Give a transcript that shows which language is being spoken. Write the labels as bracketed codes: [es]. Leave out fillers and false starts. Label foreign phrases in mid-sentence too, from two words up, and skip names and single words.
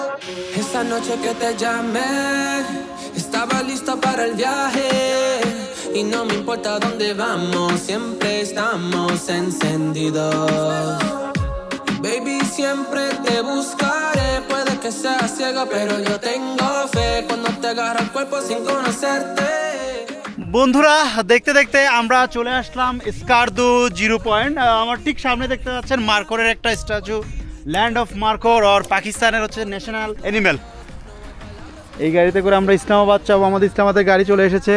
[es] Esa noche que te llamé, estaba lista para el viaje. y no me importa dónde vamos, siempre estamos encendidos. Baby, siempre te buscaré, puede que sea ciego, pero yo tengo fe cuando te agarra el cuerpo sin conocerte. [bn] বন্ধুরা দেখতে দেখতে আমরা চলে আসলাম স্কারদু 0 পয়েন্ট। আমার ঠিক সামনে দেখতে পাচ্ছেন মার্কোরের একটা স্ট্যাচু, [en] land of Markhor [bn] আর পাকিস্তানের হচ্ছে [en] national animal. [bn] এই গাড়িতে করে আমরা ইসলামাবাদ যাবো, আমাদের ইসলামাবাদের গাড়ি চলে এসেছে।